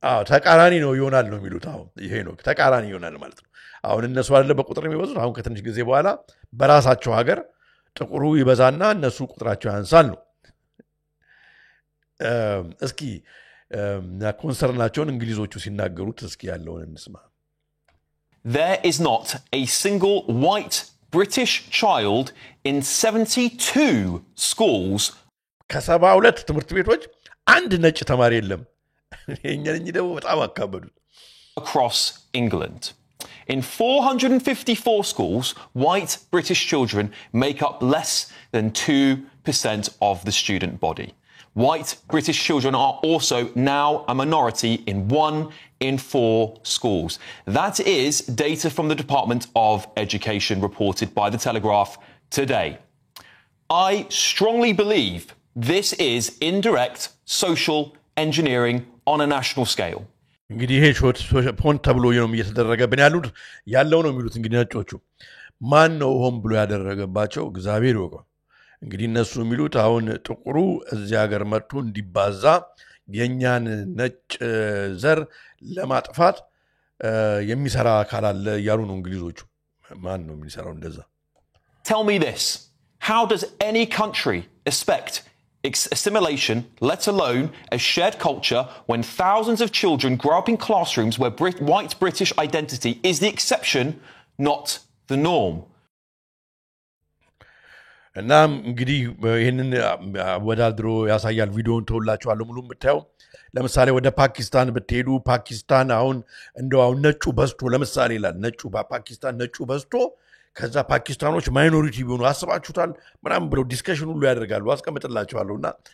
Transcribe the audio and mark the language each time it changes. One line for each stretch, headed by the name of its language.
Amharic: ተቃራኒ ነው ይሆናል ነው የሚሉት አሁን ይሄ ነው ተቃራኒ ይሆናል ማለት ነው አሁን እነሱ አይደለ በቁጥር የሚበዙት አሁን ከትንሽ ጊዜ በኋላ በራሳቸው ሀገር ጥቁሩ ይበዛና እነሱ ቁጥራቸው ያንሳል ነው እስኪ ኮንሰርናቸውን እንግሊዞቹ ሲናገሩት እስኪ ያለውን እንስማ
English: There is not a single white British child in 72 schools
Amharic: ከ72 ትምህርት ቤቶች አንድ ነጭ ተማሪ የለም የኛን ደግሞ በጣም አካበዱት
English: across England. In 454 schools, white British children make up less than 2% of the student body. White British children are also now a minority in 1 in 4 schools. That is data from the Department of Education reported by The Telegraph today. I strongly believe this is indirect social engineering on a national scale.
Amharic: እንግዲህ ይሄ ፖንት ተብሎ ነው እየተደረገብን ያለው ነው የሚሉት እንግዲህ ነጮቹ ማን ነው ሆን ብሎ ያደረገባቸው እግዚአብሔር ይወቀው እንግዲህ እነሱ የሚሉት አሁን ጥቁሩ እዚህ ሀገር መጥቶ እንዲባዛ የኛን ነጭ ዘር ለማጥፋት የሚሰራ አካል አለ ያሉ ነው እንግሊዞቹ ማን ነው የሚሰራው እንደዛ
English: Tell me this, how does any country expect assimilation, let alone a shared culture, when thousands of children grow up in classrooms where white British identity is the exception, not the norm?
Amharic: እና እንግዲህ ይሄንን ወዳድሮ ያሳያል ቪዲዮውን ተውላችኋለሁ ሙሉ ብታዩ ለምሳሌ ወደ ፓኪስታን ብትሄዱ ፓኪስታን አሁን እንደው ነጩ በዝቶ ለምሳሌ ይላል ነጩ በፓኪስታን ነጩ በዝቶ ከዛ ፓኪስታኖች ማይኖሪቲ ቢሆኑ አስባችሁታል ምናምን ብለው ዲስከሽን ሁሉ ያደርጋሉ አስቀምጥላችኋለሁና